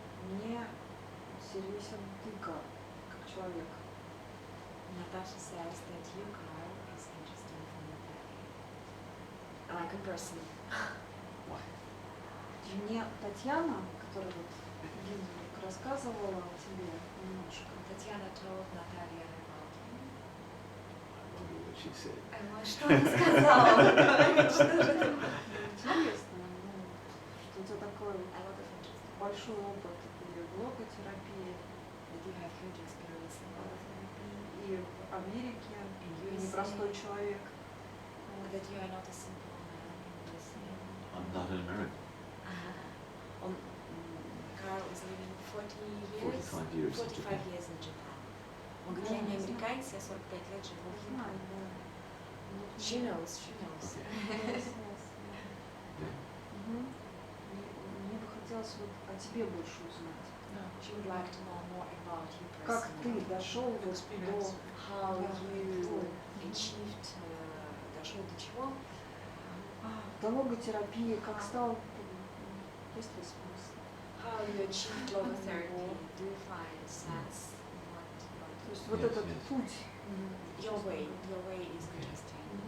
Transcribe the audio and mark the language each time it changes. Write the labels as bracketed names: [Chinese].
[Russian] Мне интересен ты как человек. [English] Natasha says that you, Carl, is interesting for Natalia. Like a person. Why? [Russian] Мне Татьяна, которая вот Генрик рассказывала о тебе немножко. [English] Татьяна told Natalia about you. I wonder what she said. [Russian] Что она сказала? Что же это? Интересно, что у тебя такой [English] A lot of interesting. [Russian] большой опыт и логотерапии, [English] That you have huge experience in logotherapy. [Russian] и в Америке, и непростой человек. [English] That you are not a simple man in this. I'm not an American. Carl is living 45 years in Japan. [Russian] Он говорит, я не американец, я 45 лет живу в Знаю, Японии. да. [English] She knows, she knows. [Russian] Мне бы хотелось вот о тебе больше узнать. [English] She would like to know more about you [Russian] Как [English] personally. [Russian] ты дошел вот до [English] How you achieved, [Russian] дошел до чего? до логотерапии, как стал, есть ли смысл? [English] How you achieved logotherapy? Do you find sense in what? [Russian] То есть вот этот путь. [English] Your way is interesting.